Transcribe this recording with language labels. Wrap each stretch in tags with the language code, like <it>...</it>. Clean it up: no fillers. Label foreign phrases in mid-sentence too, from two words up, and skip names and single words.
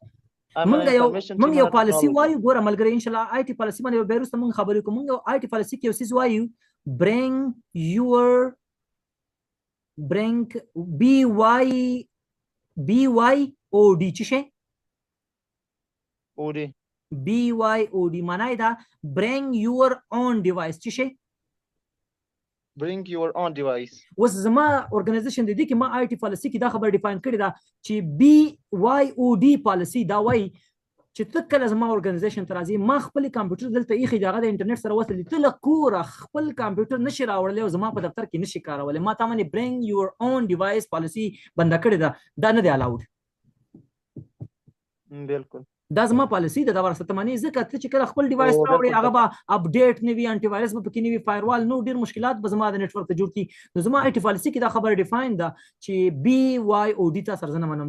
<ps>موږ یو پالیسي وایو، ګوره ملګري</ps> <ar>ان شاء الله</ar> <ps>آی ټي پالیسي باندې به وروسته موږ خبرې کوو. موږ آی ټي پالیسي کې یو څیز وایو، BYOD. څه شی؟ BYOD معنی دا</ps> <en>bring your own device.</en> <ps>څه شی؟</ps> <en>bring your own device.</en> <ps>اوس زما ارګنایزیشن د دې کې ما آی ټي پالیسي کې دا خبر ډیفاین کړی دا چې BYOD پالیسي دا وایي چې ته کله زما ارګنایزیشن ته راځې، ما خپل کمپیوټر دلته ایښی دی، هغه د انټرنیټ سره وصل دی، ته له کوره خپل کمپیوټر نشي راوړلی او زما په دفتر کې نشي کارولی. ما تا باندې</ps> <en>bring your own device</en> <ps>پالیسي بنده کړې ده، دا نه دی الاود. بالکل دا زما پالیسي ده، دا ورسته منی. ځکه ته چې کله خپل ډیوایس راوړې هغه به اپډیټ نه وي، انټي وایرس به پکې نه وي، فایروال نو، ډېر مشکلات به زما د نیټورک ته جوړ کړي. نو زما آی ټي پالیسي کې دا خبره ډیفاین ده چې BYOD تا سره زه نه منم.</ps>